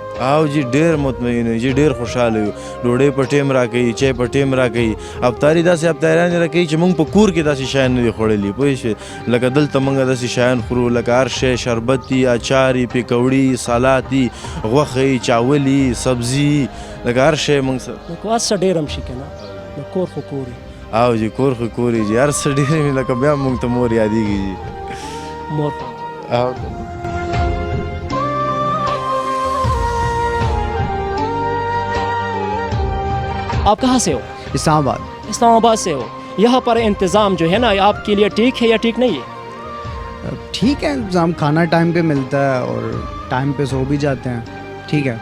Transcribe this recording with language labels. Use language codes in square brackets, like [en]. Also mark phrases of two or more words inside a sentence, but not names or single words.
[ps] او جی ډېر مطمئن یو جی ډېر خوشحاله یو ډوډۍ په ټیم راکوي چای په ټیم راکوي افطاري داسې افطاریان یې راکوي چې موږ په کور کې داسې شیان نه دي خوړلي پوه شوې لکه دلته موږ داسې شیان خورو لکه هر شی شربت دي اچار دي پیکوړي سالات دي غوښه یي چاول یي سبزي لکه هر شی موږ سره نو که هر څه ډېر هم شي که نه نو کور خو کور وي او جی کور خو کور یي جي هر څه ډېر وي لکه بیا موږ ته مور یادېږي جي مور او [ur] آپ کہاں سے ہو इस्लामाबाद اسلام آباد سے ہو یہاں پر انتظام جو ہے نا آپ کے لیے ٹھیک ہے یا ٹھیک نہیں ہے ٹھیک ہے انتظام کھانا ٹائم پہ ملتا ہے اور ٹائم پہ سو بھی جاتے ہیں ٹھیک ہے